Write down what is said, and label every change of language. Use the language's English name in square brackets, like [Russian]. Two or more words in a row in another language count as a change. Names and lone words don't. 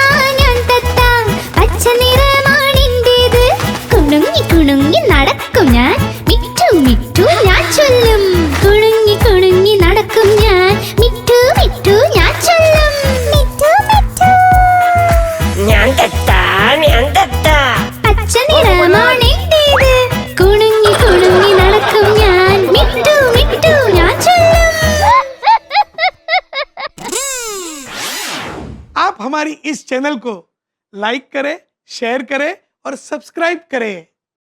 [Malayalam] പച്ച നിറമാണെന്റേത് കുണുങ്ങി കുണുങ്ങി നടക്കും ഞാൻ മിട്ടു മിട്ടു ഞാൻ ചൊല്ലും കുണുങ്ങി കുണുങ്ങി നടക്കും ഞാൻ മിട്ടു മിട്ടു ഞാൻ ചൊല്ലും മിട്ടു മിട്ടു ഞാൻ തത്ത പച്ച നിറമാണെന്റേത് കുണുങ്ങി കുണുങ്ങി നടക്കും ഞാൻ മിട്ടു മിട്ടു ഞാൻ ചൊല്ലും [Hindi] आप हमारी इस चैनल को लाइक करें, शेयर करें और सब्सक्राइब करें।